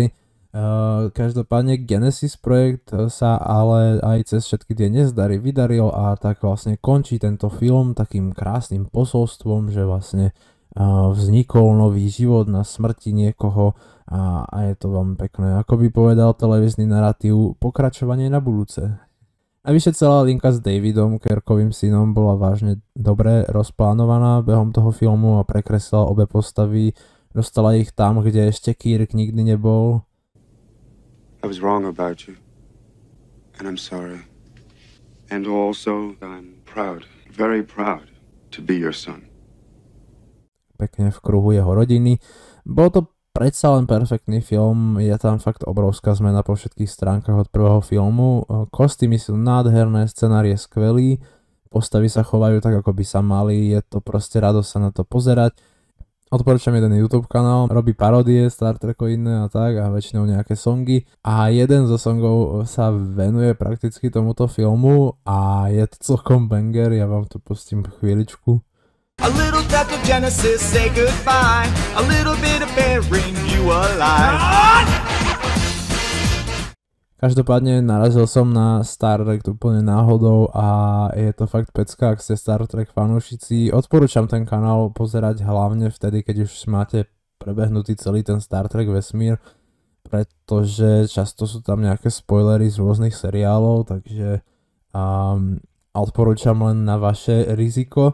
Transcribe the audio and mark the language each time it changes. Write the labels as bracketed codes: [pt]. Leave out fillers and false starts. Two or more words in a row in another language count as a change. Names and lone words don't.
[sk] Každopádne Genesis projekt sa ale aj cez všetky tie nezdary vydaril a tak vlastne končí tento film takým krásnym posolstvom, že vlastne vznikol nový život na smrti niekoho a je to veľmi pekné. Ako by povedal televízny narratív, pokračovanie na budúce. Navyše celá linka s Davidom, Kirkovým synom, bola vážne dobre rozplánovaná behom toho filmu a prekreslila obe postavy. Dostala ich tam, kde ešte Kirk nikdy nebol. [en] I was wrong about you, and I'm sorry. And also, I'm proud, very proud to be your son. [sk] Pekne v kruhu jeho rodiny. Bol to predsa len perfektný film, je tam fakt obrovská zmena po všetkých stránkach od prvého filmu. Kostýmy sú nádherné, scenár je skvelý, postavy sa chovajú tak, ako by sa mali, je to proste radosť sa na to pozerať. Odporúčam jeden YouTube kanál, robí paródie Star Trekoidné a tak a väčšinou nejaké songy a jeden zo songov sa venuje prakticky tomuto filmu a je to celkom banger, ja vám to pustím chvíličku. [en] A little touch of Genesis, say goodbye. A little bit of bearing you alive. [sk] Každopádne narazil som na Star Trek úplne náhodou a je to fakt pecka, ak ste Star Trek fanúšici. Odporúčam ten kanál pozerať hlavne vtedy, keď už máte prebehnutý celý ten Star Trek vesmír, pretože často sú tam nejaké spoilery z rôznych seriálov, takže odporúčam len na vaše riziko.